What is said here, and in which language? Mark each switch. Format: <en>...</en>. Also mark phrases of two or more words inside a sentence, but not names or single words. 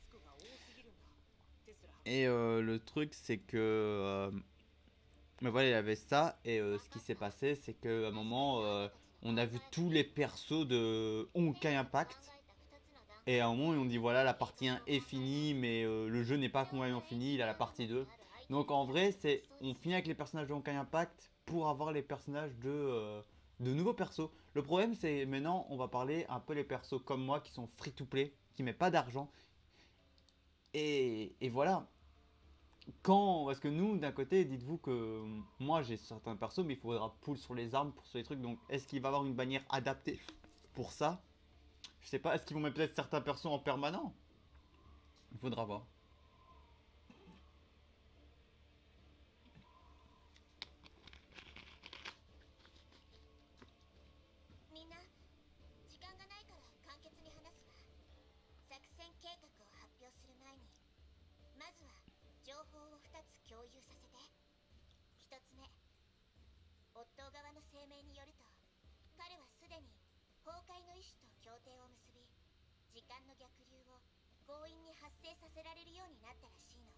<fr>Et le truc, c'est que mais voilà, il y avait ça, et ce qui s'est passé, c'est qu'à un moment, on a vu tous les persos de Honkai Impact, et à un moment, on dit voilà, la partie 1 est finie, mais le jeu n'est pas complètement fini, il a la partie 2. Donc en vrai, c'est on finit avec les personnages de Honkai Impact pour avoir les personnages de nouveaux persos. Le problème, c'est maintenant, on va parler un peu les persos comme moi qui sont</fr> <en>free to play,</en> <fr>qui mettent pas d'argent. Et voilà, quand, parce que nous, d'un côté, dites-vous que moi j'ai certains persos, mais il faudra pull sur les armes pour sur les trucs. Donc, est-ce qu'il va y avoir une bannière adaptée pour ça? Je sais pas. Est-ce qu'ils vont mettre peut-être certains persos en permanent? Il faudra voir.</fr> <ja>みんな時間がないから簡潔に話すわ。作戦計画を発表する前にまずは情報を2つ共有させて。1つ目、オットー側の声明によると、彼はすでに崩壊の意志と協定を結び、時間の逆流を強引に発生させられるようになったらしいの。</ja>